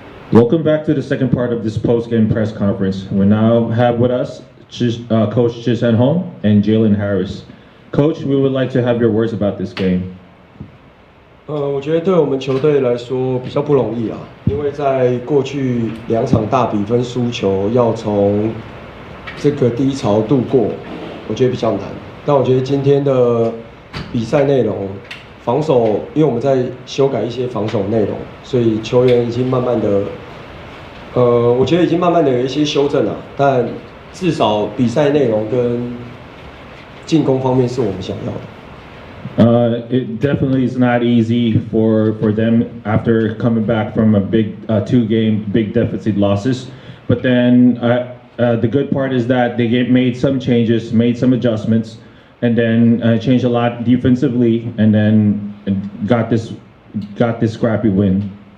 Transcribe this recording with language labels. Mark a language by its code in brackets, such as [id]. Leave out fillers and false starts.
[en] Welcome back to the second part of this post-game press conference. We now have with us Coach Chi Hong and Jalen Harris. Coach, we would like to have your words about this game. [zh] 我觉得对我们球队来说比较不容易啊，因为在过去2场大比分输球，要从这个低潮度过，我觉得比较难。但我觉得今天的比赛内容，防守，因为我们在修改一些防守内容，所以球员已经慢慢的，我觉得已经慢慢的有一些修正了。但至少比赛内容跟进攻方面是我们想要的。 [en] It definitely is not easy for them after coming back from a big 2-game big deficit losses. But then the good part is that they made some changes, made some adjustments, and then changed a lot defensively, and then got this scrappy win.